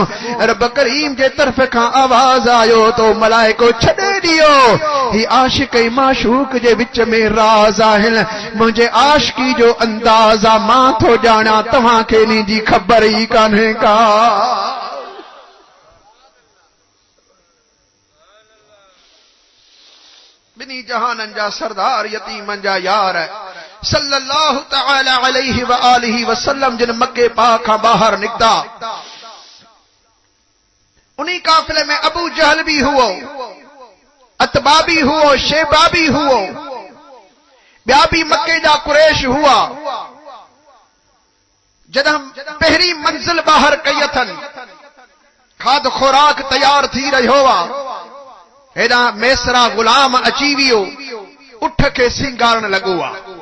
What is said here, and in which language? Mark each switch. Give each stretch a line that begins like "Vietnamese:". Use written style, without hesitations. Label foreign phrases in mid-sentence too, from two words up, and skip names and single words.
Sindhi: रब करीम जे तरफ़ खां आवाज़ आयो तो मलाइको छॾे ॾियो, ही आशिक ऐं माशूक जे विच में राज़ आहिनि। मुंहिंजे आशिकी जो अंदाज़ा मां थो ॼाणा, तव्हांखे इन जी ख़बर ई कान्हे का। बिनी जहानन जा सरदार यतीमन जा यार
Arabic: صلى الله تعالى عليه وآله وسلم
Sindhi: जिन मक्के पाक खां बाहर निकता, उन्हीं काफिले में अबू जहल भी हुओ, अतबा भी हुओ, शेबा भी हुओ, ॿिया भी मक्के जा कुरैश हुआ। जॾहिं पहिरीं मंजिल बाहर कई अथनि, खाद खुराक तैयार थी रहियो आ, हेॾा मेसरा गुलाम अची वियो, उठ खे सिंगारण लॻो आ।